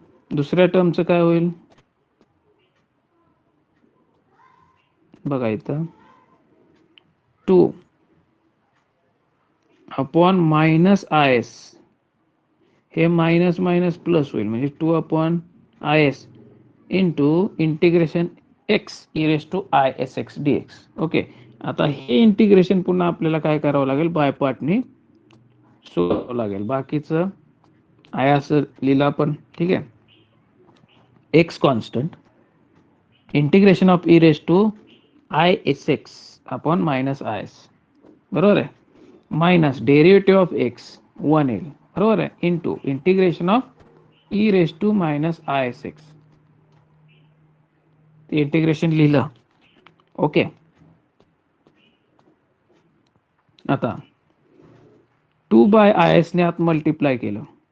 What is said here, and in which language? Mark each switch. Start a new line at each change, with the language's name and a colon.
Marathi: दुसऱ्या टर्मचं काय होईल बघा इथं,
English: 2 upon minus I S, हे minus minus plus होईल म्हणजे 2 upon I S into integration X E raise to I S X D X. Okay.
Marathi: आता हे इंटिग्रेशन पुन्हा आपल्याला काय करावं लागेल, बाय पार्टने सोडावं लागेल. बाकीचं आहे असं लिहिलं आपण. ठीक आहे.
English: X constant integration of E raise to I S X upon minus I S.
Marathi: बरोबर आहे.
English: Minus derivative of X 1 येईल.
Marathi: बरोबर आहे.
English: into integration of E raise to minus I S X
Marathi: ते इंटिग्रेशन लिहिलं. ओके, आता 2/is ने आत मल्टिप्लाय केलं.